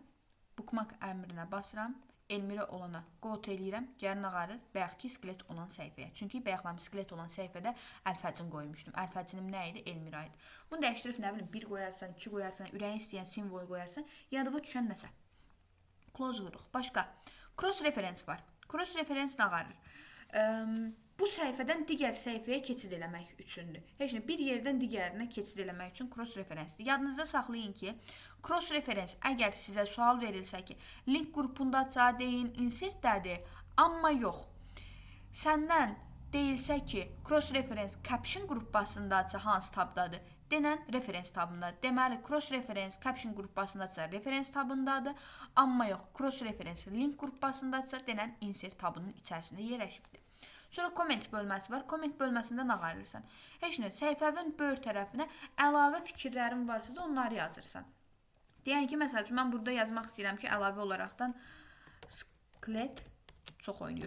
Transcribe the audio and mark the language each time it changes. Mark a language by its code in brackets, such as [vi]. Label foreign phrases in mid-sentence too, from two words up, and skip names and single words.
[az] Bookmark əmrinə basıram. Elmirə olana [en] go to [az] eləyirəm, gəlin ağarır, bayaq ki, skelet olan səhifəyə. Çünki bayaqlam skelet olan səhifədə əlfəcin qoymuşdum. Əlfəcinim nə idi? Elmirə idi. Bunu dəyişdirib, nə bilim, 1 qoyarsan, 2 qoyarsan, ürəyin istəyən simvolu qoyarsan, yadıva düşən nəsə. Close vuruq. Başqa. [en] Cross reference [az] var. [en] Cross reference [az] nə ağarır? Bu səhifədən digər səhifəyə keçid eləmək üçündür. Heç nə, bir yerdən digərinə keçid eləmək üçün [en] cross referencedir. [az] Yadınızda saxlayın ki, [en] cross reference [az] əgər sizə sual verilsə ki, link qrupundadsa deyin, insertdədir, amma yox. Səndən deyilsə ki, [en] cross reference caption [az] qrupbasındadsa hansı tabdadır? Denən reference tabındadır. Deməli, [en] cross reference caption [az] qrupbasındadsa reference tabındadır, amma yox, [en] cross reference link [az] qrupbasındadsa denən insert tabının içərisində yerləşibdir. Sonra comment bölməsi var. Comment bölməsində nə ağarırsan? Heç nə, səhifənin böyür tərəfinə əlavə fikirlərin varsa da onları yazırsan. Deyən ki, məsəl üçün, mən burada yazmaq istəyirəm ki, əlavə olaraqdan skelet çox oynayır.